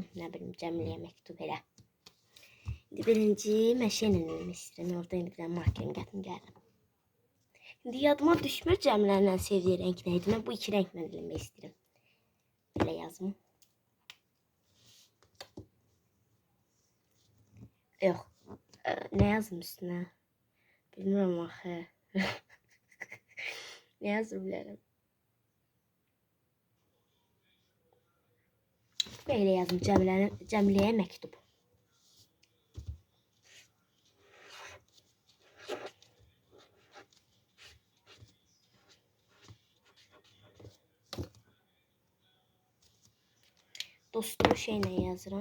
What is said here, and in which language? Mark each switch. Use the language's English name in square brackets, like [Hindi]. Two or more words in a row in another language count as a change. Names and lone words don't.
[Azerbaijani] Nə bilim, Cəmiliyə məktub elə. İndi birinci məşəylə eləmək istəyirəm. Orada indi bir dənə markerim gətim gəldim. İndi yadıma düşmür Cəmilənin ən sevdiyi rəng nə idi. Mən bu iki rənglə eləmək istəyirəm. Belə yazım. Yox. [Turkish] Ne yazdım üstüne? Bilmiyorum axı. Ne yazabilirim? [Azerbaijani] Böyle yazdım Cəmiləyə məktub. Dostumu şeylə yazıram.